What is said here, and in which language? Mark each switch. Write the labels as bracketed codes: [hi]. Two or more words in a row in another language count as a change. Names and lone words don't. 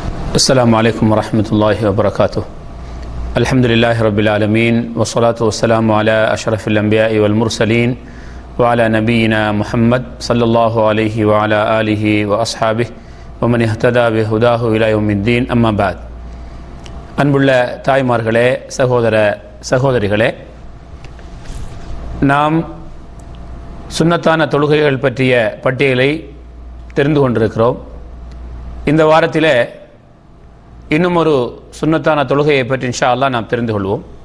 [ar] السلام عليكم ورحمة الله وبركاته. الحمد لله رب العالمين والصلاة والسلام على أشرف الأنبياء والمرسلين وعلى نبينا محمد صلى الله عليه وعلى آله وأصحابه ومن اهتدى بهداه إلى يوم الدين. أما بعد. [ta] அன்புள்ள தாய்மார்களே, சகோதரிகளே, நாம் சுன்னத்தான தொழுகைகள் பற்றிய பட்டியலை தெரிந்து கொண்டிருக்கிறோம். இந்த வாரத்திலே இன்னும் ஒரு சுன்னத்தான தொழுகையை பற்றி [ar] إن شاء الله [ta] நாம் தெரிந்து கொள்வோம்.